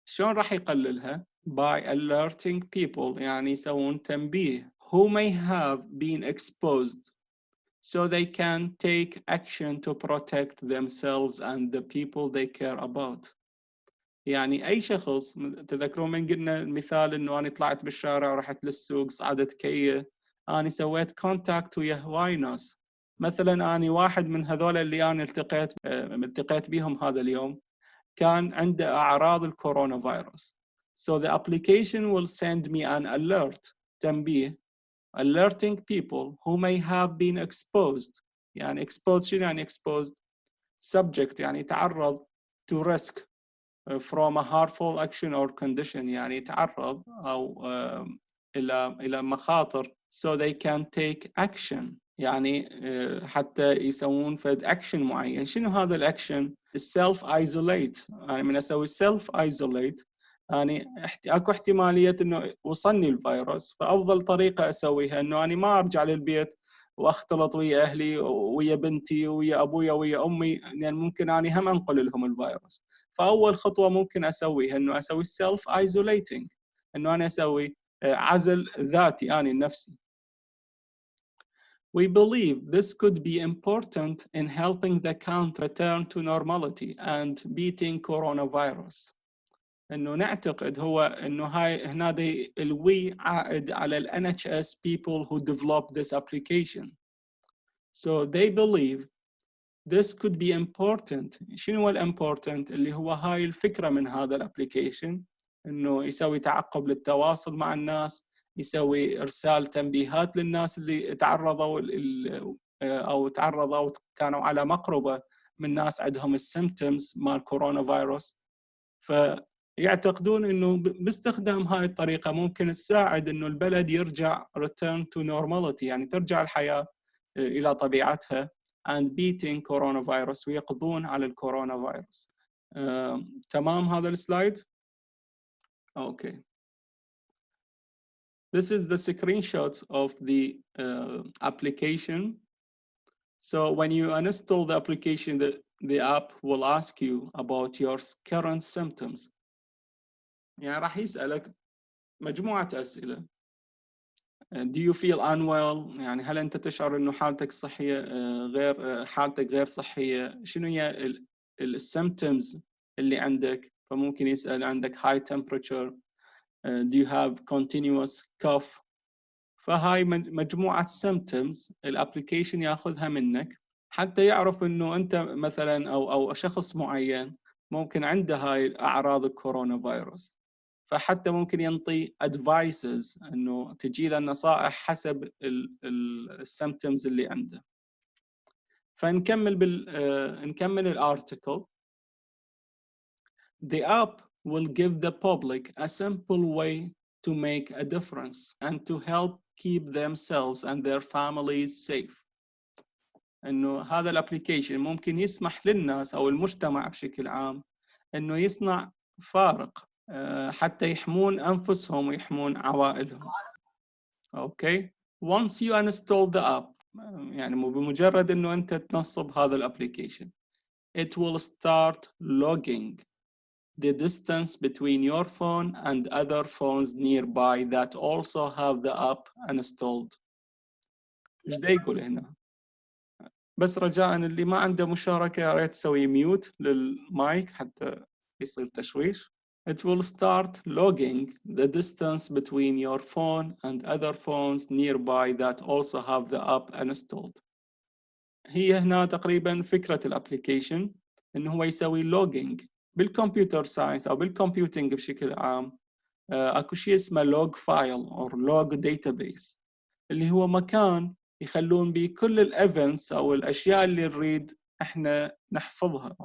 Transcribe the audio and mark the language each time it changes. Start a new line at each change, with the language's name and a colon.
Arabic: شلون راح يقللها؟
English: By alerting people،
Arabic: يعني يسوون تنبيه
English: who may have been exposed so they can take action to protect themselves and the people they care about.
Arabic: يعني أي شخص، تذكرون من قلنا المثال إنه أنا طلعت بالشارع ورحت للسوق صعدت كية، أنا سويت كونتاكت ويا هواي ناس. مثلا أنا واحد من هذول اللي أنا التقيت بيهم هذا اليوم كان عنده أعراض الكورونا فيروس.
English: So the application will send me an alert، تنبيه alerting people who may have been exposed. يعني exposed
Arabic: شنو يعني
English: exposed؟ subject يعني تعرض to risk from a harmful action or condition،
Arabic: يعني تعرض أو إلى مخاطر
English: so they can take action.
Arabic: يعني حتى يسوون فد أكشن معين. شنو هذا الأكشن؟ السيلف ايزوليت. يعني من أسوي سيلف ايزوليت يعني اكو احتمالية انه وصلني الفيروس، فافضل طريقة اسويها انه انا ما ارجع للبيت واختلط ويا اهلي ويا بنتي ويا ابويا ويا امي، لان يعني ممكن اني هم انقل لهم الفيروس. فاول خطوة ممكن اسويها انه اسوي سيلف ايزوليتنج، انه انا اسوي عزل ذاتي اني لنفسي.
English: We believe this could be important in helping the country return to normality and beating coronavirus.
Arabic: انه نعتقد هو انه هاي هنا الوي عائد على ال NHS
English: people who developed this application. So they believe this could be important.
Arabic: شنو important؟ اللي هو هاي الفكرة من هذا الابليكيشن، انه يسوي تعقب للتواصل مع الناس، يسوي ارسال تنبيهات للناس اللي تعرضوا او كانوا على مقربة من ناس عندهم السيمبتومز مال كورونا فيروس. فيعتقدون انه باستخدام هاي الطريقة ممكن تساعد انه البلد يرجع
English: return to normality،
Arabic: يعني ترجع الحياة الى طبيعتها
English: and beating coronavirus،
Arabic: ويقضون على الكورونا فيروس. تمام هذا السلايد؟ اوكي.
English: This is the screenshot of the application. So when you install the application, the app will ask you about your current symptoms.
Arabic: يعني راح يسألك مجموعة أسئلة.
English: Do you feel unwell؟
Arabic: يعني هل أنت تشعر إنه حالتك صحية حالتك غير صحية؟ شنو هي الsymptoms اللي عندك؟ فممكن يسأل عندك high temperature.
English: Do you have continuous cough؟
Arabic: فهاي مجموعة symptoms الابليكيشن ياخذها منك حتى يعرف إنه أنت مثلا أو شخص معين ممكن عنده هاي أعراض الكورونا فيروس. فحتى ممكن ينطي advices انه تجي له نصائح حسب السيمبتومز اللي عنده. فنكمل نكمل الارتيكل.
English: The app will give the public a simple way to make a difference and to help keep themselves and their families safe.
Arabic: انه هذا الابليكيشن ممكن يسمح للناس او المجتمع بشكل عام انه يصنع فارق حتى يحمون أنفسهم ويحمون عوائلهم. أوكي.
English: Once you install the app،
Arabic: يعني بمجرد إنه أنت تنصب هذا الابليكيشن،
English: it will start logging the distance between your phone and other phones nearby that also have the app installed.
Arabic: إيش دا يقول هنا؟ بس رجاءً اللي ما عنده مشاركة يا ريت تسوي ميوت للمايك حتى يصير تشويش.
English: It will start logging the distance between your phone and other phones nearby that also have the app installed.
Arabic: هي هنا تقريبا فكرة الابليكيشن انه هو يسوي logging. بالكمبيوتر ساينس او بالكمبيوتنج بشكل عام اكو شيء اسمه
English: log file or log database،
Arabic: اللي هو مكان يخلون به كل الايفنتس او الاشياء اللي نريد احنا نحفظها.